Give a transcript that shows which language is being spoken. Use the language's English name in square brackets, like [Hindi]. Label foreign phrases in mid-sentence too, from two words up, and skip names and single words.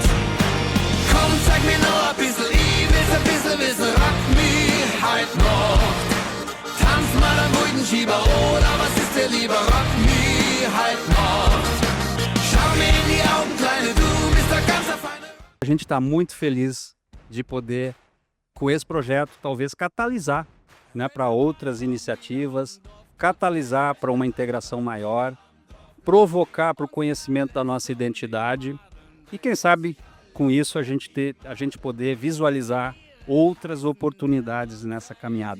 [German] Komm, zeig mir nur ein bisschen, ich will's ein bisschen wissen, rock mich heut noch. Tanz mal am Schieber, oder was ist dir lieber, rock mich heut noch. Schau mir in die Augen, Kleine, du bist der ganze Feine. [Portuguese] A gente está muito feliz de poder, com esse projeto, talvez catalisar, né, para outras iniciativas, catalisar para uma integração maior, provocar para o conhecimento da nossa identidade e, quem sabe, com isso a gente poder visualizar outras oportunidades nessa caminhada.